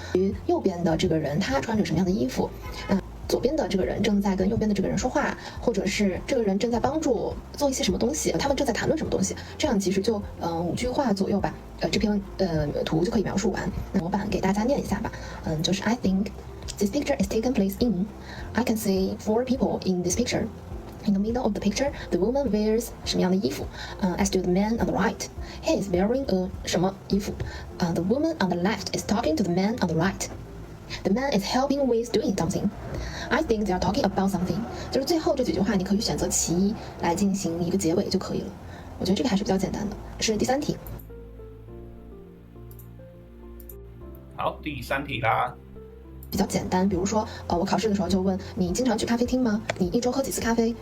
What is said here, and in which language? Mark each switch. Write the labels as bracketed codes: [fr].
[zh] 与右边的这个人，他穿着什么样的衣服？左边的这个人正在跟右边的这个人说话，或者是这个人正在帮助做一些什么东西，他们正在谈论什么东西。这样其实就5句话左右吧。这篇图就可以描述完。那模板给大家念一下吧。 [en] 就是 I think this picture is taken place in. I can see 4 people in this picture. In the middle of the picture, the woman wears [zh] 什么样的衣服？ [en] As to the man on the right, he is wearing a [zh] 什么衣服？ [en] The woman on the left is talking to the man on the right. The man is helping with doing something. I think they are talking about something. [zh] 就是最后这几句话，你可以选择其一来进行一个结尾就可以了。我觉得这个还是比较简单的。是第3题。好，第3题啦。比较简单，比如说，我考试的时候就问你经常去咖啡厅吗？你1周喝几次咖啡？